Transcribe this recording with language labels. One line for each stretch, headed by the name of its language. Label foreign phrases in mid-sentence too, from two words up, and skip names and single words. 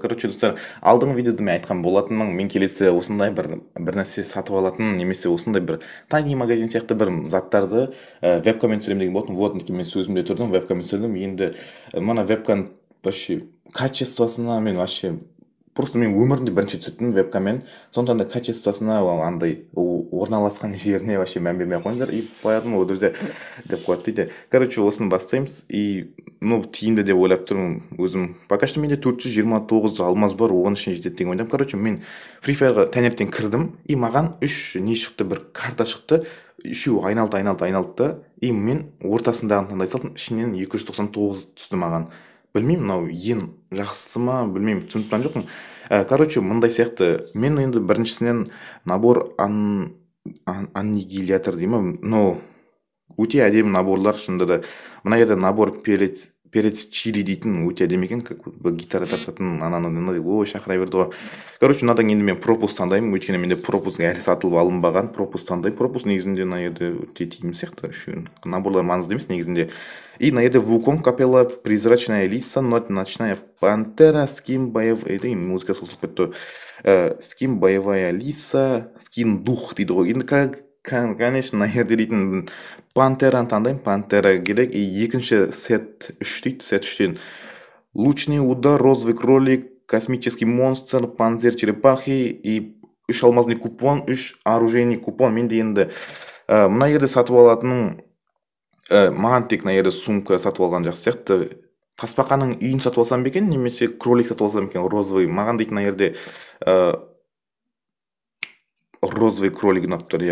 Kazakh: Короче, достар, алдыңғы видеода мен айтқан болатынмын, мен келесі осындай бір нәрсе сатып алатын, немесе осындай бір тайни магазин сияқты бір заттарды вебкамен түсіремін деген болатын. Вот, мен сөзімде тұрдым, вебкамен түсірдім. Енді мына вебканы вообще качествосына мен
Russian: вообще просто
Kazakh: мен өмірімде бірінші түсірдім вебкамен. Сондықтан да качествосына андай орналасқан жеріне вообще мән бермей ақ қойыңыздар.
Russian: И поэтому друзья
Kazakh: деп қояды дейді. Короче, осыны бастаймыз.
Russian: И ну
Kazakh: тиімді деп ойлап тұрмын өзім.
Russian: Пока что
Kazakh: менде 429 алмаз бар, оған ішіне жетеді деген ойдамын. Короче, мен Free Fire'ға таңертең кірдім и маған үш не шықты, бір карта шықты. Үшеуі айналды да, и мен ортасындағын таңдай салдым. Ішінен 299 түсті маған. Білмеймін, мынау ең жақсысы ма, білмеймін, түсініп тұрған жоқпын. Короче, мындай сияқты, мен енді біріншісінен
Russian: набор аннигилятор
Kazakh: дей ма, но өте әдемі наборлар шынында да. Мына жерде
Russian: набор перец чили
Kazakh: дейтін өте әдемі екен,
Russian: как бы
Kazakh: гитара тартатын ананы ой шақыра берді ғой. Короче, мынадан енді мен пропус таңдаймын, өйткені менде пропус әлі сатылып алынбаған. Пропус таңдаймын. Пропус негізінде мына жерде өте тиімді сияқты. Наборлар маңызды емес негізінде.
Russian: И на это Вуконг капелла призрачная лиса, ночная пантера, скин боевая, музыка слушать то скин боевая лиса, скин дух
Kazakh: дейді ғой. Енді конечно, на жерде дейтін пантераны таңдаймын, пантера керек.
Russian: И
Kazakh: екінші сет 3 дейді, сет 3-тен
Russian: лучный удар, розовый кролик, космический монстр, панцирь черепахи и 3 алмазный купон, 3 оружейный купон.
Kazakh: Менде енді мына жерде сатып алатыным маған тек мына жерде сумка сатып алған жақсы сияқты. Тасбақаның үйін сатып алсам екен, немесе кролик сатып алсам екен, розовый. Маған дейтін мына жерде
Russian: розовый кролик
Kazakh: ұнап тұр.